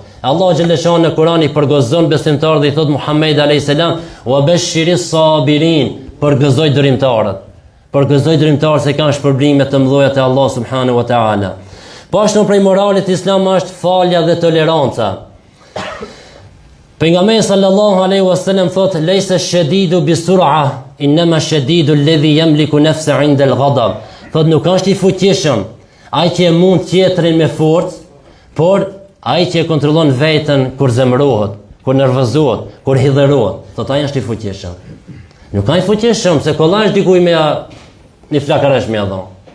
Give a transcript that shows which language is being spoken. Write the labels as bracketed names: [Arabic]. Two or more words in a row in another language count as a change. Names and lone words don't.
[Albanian] Allah xhaleshan në Kur'an i përgëzon besimtarët dhe i thot Muhammed [Arabic] عليه السلام وبشر الصابرين, [Albanian] përgëzoj durimtarët. Përgëzoj durimtarët se kanë shpërblime të mëdha te [Arabic] الله سبحانه وتعالى. [Albanian] Po ashtu prej moralit islam është falja dhe toleranca. [Arabic] Pejgamberi صلى الله عليه وسلم thot ليس الشديد بالصرعة، إنما الشديد الذي يملك نفسه عند الغضب. [Albanian] Thot nuk është i fuqishëm ai që mund tjetrin me forcë, por ai që kontrollon veten kur zemërohet, kur nervozohet, kur hidherohet. Thot ai është i fuqishëm. Nuk ka i fuqishëm se kollash dikuj me një flakaresh me dhon.